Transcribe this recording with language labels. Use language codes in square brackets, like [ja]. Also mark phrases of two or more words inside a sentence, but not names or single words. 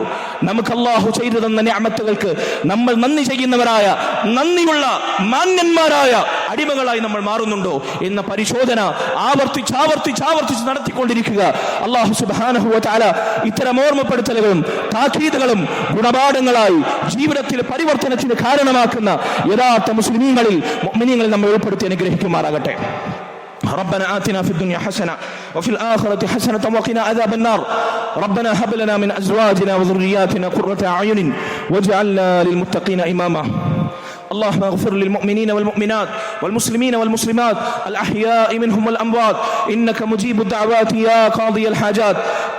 [ml] നമുക്ക് അള്ളാഹു ചെയ്തു തന്ന നിഅമത്തുകൾക്ക് നമ്മൾ നന്ദി ചെയ്യുന്നവരായ, നന്ദിയുള്ള മാന്യന്മാരായ അടിമകളായി നമ്മൾ മാറുന്നുണ്ടോ എന്ന പരിശോധന ആവർത്തിച്ച് നടത്തിക്കൊണ്ടിരിക്കുക. [ar] الله سبحانه وتعالى [ml] ഇത്തരം ഓർമ്മപ്പെടുത്തലുകളും താക്കീതുകളും ഗുണപാഠങ്ങളായി ജീവിതത്തിലെ പരിവർത്തനത്തിന് കാരണമാക്കുന്ന യഥാർത്ഥ മുസ്ലിമീങ്ങളിൽ, മുഅ്മിനീങ്ങളിൽ നമ്മെ ഉൾപ്പെടുത്തി അനുഗ്രഹിക്കുമാറാകട്ടെ. [ar] ربنا آتنا في الدنيا حسنة وفي الآخرة حسنة وقنا عذاب النار. ربنا هب لنا من أزواجنا وذرياتنا قرة أعين واجعلنا للمتقين إماما. اللهم اغفر للمؤمنين والمؤمنات والمسلمين والمسلمات الأحياء منهم والأموات إنك مجيب الدعوات يا قاضي الحاجات.